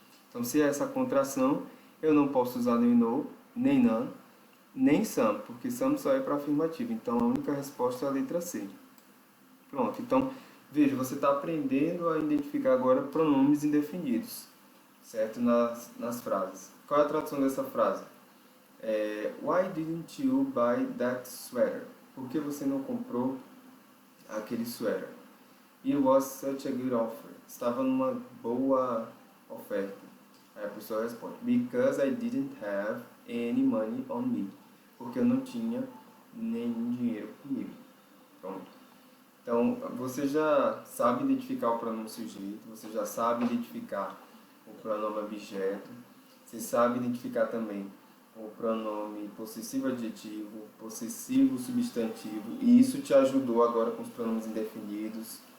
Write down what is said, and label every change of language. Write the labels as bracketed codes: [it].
[pt] Então, se é essa contração, eu não posso usar nem no, nem none, nem some, porque some só é para afirmativa. Então, a única resposta é a letra C. Pronto. Então, veja, você está aprendendo a identificar agora pronomes indefinidos, certo? Nas frases. Qual é a tradução dessa frase? [en] Why didn't you buy that sweater? [pt] Por que você não comprou aquele sweater? [en] It was such a good offer. [pt] Estava numa boa oferta. Aí a pessoa responde, [en] because I didn't have any money on me. [pt] Porque eu não tinha nenhum dinheiro comigo. Pronto. Então, você já sabe identificar o pronome sujeito, você já sabe identificar o pronome objeto, você sabe identificar também o pronome possessivo adjetivo, possessivo substantivo, e isso te ajudou agora com os pronomes indefinidos.